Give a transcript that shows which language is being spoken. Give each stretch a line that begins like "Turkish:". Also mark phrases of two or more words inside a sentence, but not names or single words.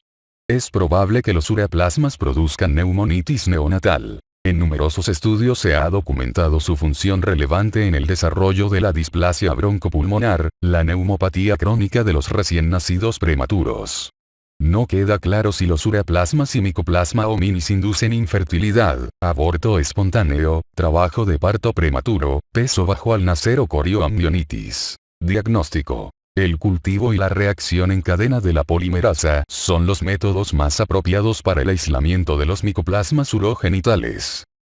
Spanish: Es probable que los ureaplasmas produzcan neumonitis neonatal. En numerosos estudios se ha documentado su función relevante en el desarrollo de la displasia broncopulmonar, la neumopatía crónica de los recién nacidos prematuros. No queda claro si los ureaplasmas y Mycoplasma hominis inducen infertilidad, aborto espontáneo, trabajo de parto prematuro, peso bajo al nacer o corioamnionitis. Diagnóstico. El cultivo y la reacción en cadena de la polimerasa son los métodos más apropiados para el aislamiento de los micoplasmas urogenitales.